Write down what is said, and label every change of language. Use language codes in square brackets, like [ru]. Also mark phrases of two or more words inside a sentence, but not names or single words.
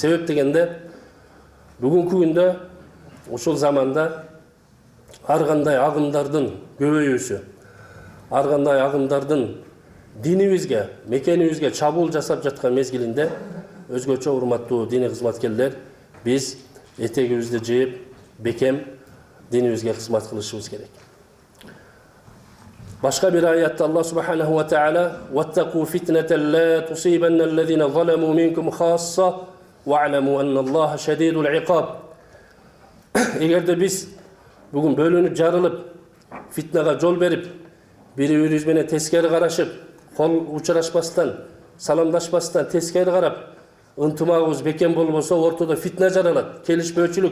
[ky] Себеп дегенде, бүгүнкү күндө ушул заманда ар кандай агымдардын көбөйүүсү, ар кандай агымдардын динибизге, мекенибизге чабуул жасап жаткан мезгилинде өзгөчө урматтуу диний кызматкерлер биз этегибизди жыйып, бекем динибизге кызмат кылышыбыз керек. Башка бир аятте [ar] الله سبحانه وتعالى وَاتَّقُوا فِتْنَةً لَا تُصِيبَنَّ الَّذِينَ ظَلَمُوا مِنْكُمْ خَاصَّةً وَاعْلَمُوا أَنَّ اللَّهَ شَدِيدُ الْعِقَابِ. [ky] Эгерде биз бүгүн бөлүнүп жарылып, фитнага жол берип, бири-бирибиз менен тескери карашып, кол учурашпастан, саламдашпастан тескери карап, ынтымагыбыз бекем болбосо ортодо фитна жаралат, келишпөөчүлүк.